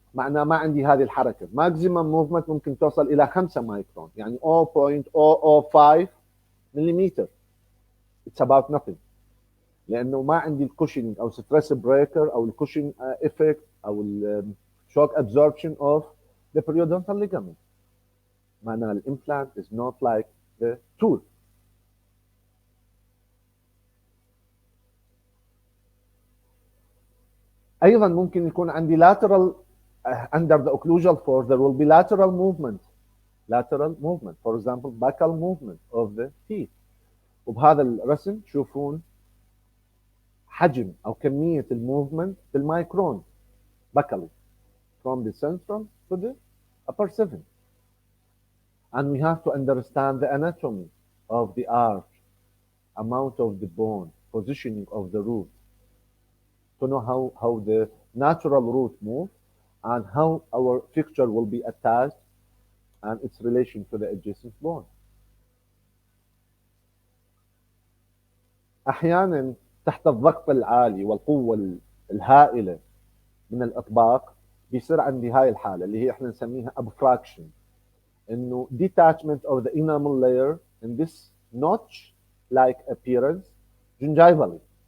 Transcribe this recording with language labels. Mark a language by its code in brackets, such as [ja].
[ar] معناه ما عندي هذه الحركة. ماكسيمم موفمنت ممكن توصل إلى 5 مايكرون، يعني 0.005 مليمتر. [en] It's about nothing. [ar] لأنه ما عندي الكوشنج أو ستريس بريكر أو الكوشنج إفكت أو الشوك [en] absorption of the periodontal ligament. [ar] معناها الإمبلانت [en] is not like the tooth. [ar] أيضا ممكن يكون عندي [en] lateral under the occlusal force there will be lateral movement. lateral movement, for example buccal movement of the teeth. [ar] وبهذا الرسم تشوفون حجم أو كمية الموفمنت بالمايكرون [en] buccally from the central to the upper seven. And we have to understand the anatomy of the arch, amount of the bone, positioning of the root, to know how the natural root moves and how our fixture will be attached and its relation to the adjacent bone. [ar] أحيانا تحت الضغط العالي والقوة الهائلة من الإطباق بيصير عندي هاي الحالة اللي هي احنا نسميها abfraction، إنه [en] detachment of the enamel layer in this notch like appearance gingivally.